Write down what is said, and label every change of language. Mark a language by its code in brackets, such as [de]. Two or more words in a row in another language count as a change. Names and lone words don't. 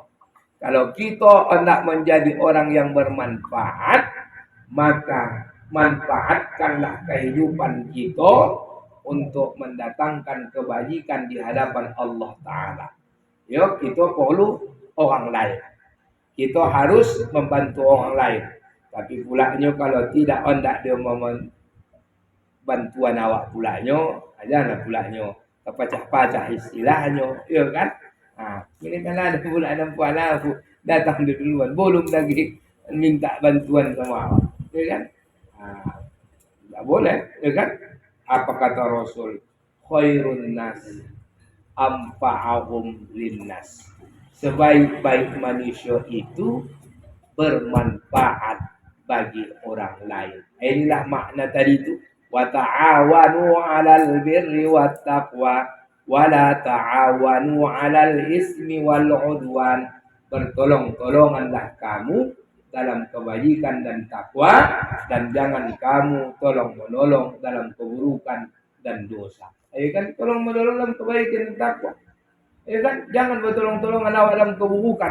[id] Kalau kita hendak menjadi orang yang bermanfaat, maka manfaatkanlah kehidupan kita untuk mendatangkan kebajikan di hadapan Allah Ta'ala. Ya, kita perlu orang lain. Kita harus membantu orang lain. Tapi pulaknya kalau tidak hendak dia bantuan awak pulaknya, ajalah pulaknya kepacah-pacah istilahnya, ya kan? Ini kan ada pula perempuan aku datang duluan, belum lagi minta bantuan sama awak, ya kan? Tak boleh, ya kan? Apa kata Rasul? [ar] خير الناس أنفعهم للناس. [id] Sebaik-baik manusia itu bermanfaat bagi orang lain. Inilah makna tadi itu. [ar] وتعاونوا على البر والتقوى ولا تعاونوا على الإثم والعدوان. [id] Bertolong-tolonganlah kamu dalam kebajikan dan takwa, dan jangan kamu tolong-menolong dalam keburukan dan dosa. Ya kan, tolong-menolong dalam kebaikan dan takwa. Ya kan, jangan bertolong-tolongan awak dalam keburukan.